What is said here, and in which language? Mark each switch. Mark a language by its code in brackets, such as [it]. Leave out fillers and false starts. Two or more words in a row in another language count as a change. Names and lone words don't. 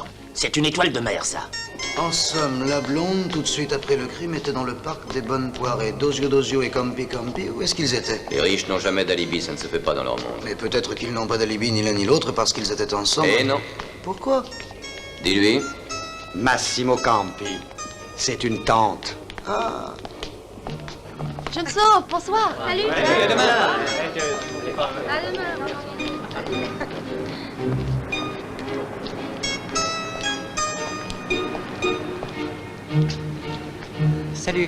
[fr] C'est une étoile de mer, ça. En somme, la blonde, tout de suite après le crime, était dans le parc des Bonnes Poirées. Dosio et Campi, où est-ce qu'ils étaient? Les riches n'ont jamais d'alibi, ça ne se fait pas dans leur monde. Mais peut-être qu'ils n'ont pas d'alibi ni l'un ni l'autre parce qu'ils étaient ensemble. Eh non. Pourquoi? Dis-lui. Massimo Campi. C'est une tante. Ah. Junso, bonsoir. Salut. À demain. À demain. Salut.